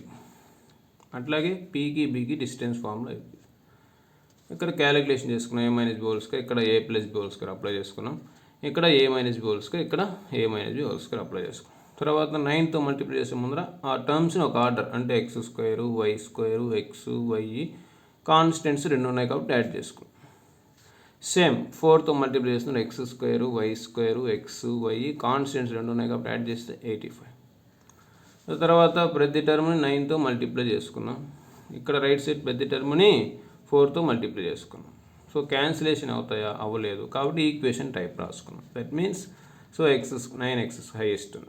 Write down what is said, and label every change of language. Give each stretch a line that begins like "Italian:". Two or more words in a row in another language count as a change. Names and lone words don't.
Telugu: అట్లాగే Pకి Bకి డిస్టెన్స్ ఫార్ములా ఇది. ఇక్కడ క్యాలిక్యులేషన్ చేసుకున్నాం. A - B² ఇక్కడ A + B² అప్లై చేసుకున్నాం. ఇక్కడ A - B², ఇక్కడ A - B² అప్లై చేసుకున్నాం. తర్వాత 9తో మల్టిప్లై చేసే ముందర ఆ టర్మ్స్ని ఒక ఆర్డర్ అంటే x², y², x, y కాన్స్టెంట్స్ 2 ఉన్నాయి కాబట్టి యాడ్ చేసుకున్నాం. సేమ్ 4తో మల్టిప్లై చేస్తున్నారు x², y², x, y కాన్స్టెంట్స్ 2 ఉన్నాయి కాబట్టి యాడ్ చేస్తే 85. తర్వాత ప్రతి టర్మ్ని 9తో మల్టిప్లై చేసుకున్నాం. ఇక్కడ
English: right side
Telugu: ప్రతి టర్మ్ని 4తో మల్టిప్లై చేసుకున్నాం. సో క్యాన్సిలేషన్ అవుతాయా? అవ్వలేదు కాబట్టి
English: equation type
Telugu: రాసుకున్నాం.
English: that means so 9x highest ఉంది.